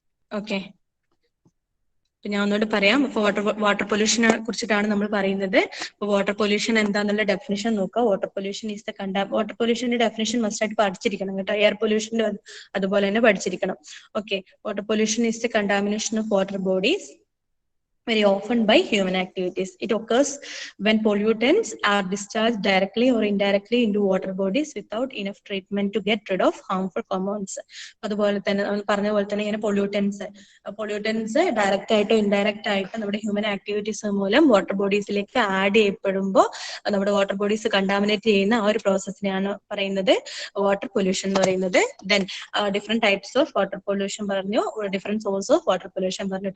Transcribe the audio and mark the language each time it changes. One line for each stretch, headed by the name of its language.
Malayalam: Okay, ഞാൻ ഒന്നുകൂടെ പറയാം. അപ്പൊ വാട്ടർ പൊല്യൂഷനെ കുറിച്ചിട്ടാണ് നമ്മൾ പറയുന്നത്. അപ്പൊ വാട്ടർ പൊല്യൂഷൻ എന്താന്നുള്ള ഡെഫിനിഷൻ നോക്കുക. Water pollution is water പൊല്യൂഷന്റെ definition must ആയിട്ട് പഠിച്ചിരിക്കണം കേട്ടോ. എയർ പൊല്യൂഷന്റെ അതുപോലെ തന്നെ പഠിച്ചിരിക്കണം. Okay,
English: Water pollution is the contamination of water bodies very often by human activities. It occurs when pollutants are discharged directly or indirectly into water bodies without enough treatment to get rid of harmful compounds.
Malayalam: അതുപോലെ തന്നെ പറഞ്ഞ പോലെ തന്നെ ഇങ്ങനെ pollutants direct ആയിട്ടോ indirect ആയിട്ടോ നമ്മുടെ human activities മൂലം വാട്ടർ ബോഡീസിലേക്ക് ആഡ് ചെയ്യപ്പെടുമ്പോൾ നമ്മുടെ വാട്ടർ ബോഡീസ് കണ്ടാമിനേറ്റ് ചെയ്യുന്ന ആ ഒരു പ്രോസസ്സിനെയാണ് പറയുന്നത് വാട്ടർ പൊല്യൂഷൻ എന്ന് പറയുന്നത്. Then different types of water pollution പറഞ്ഞു, different source of water pollution പറഞ്ഞു.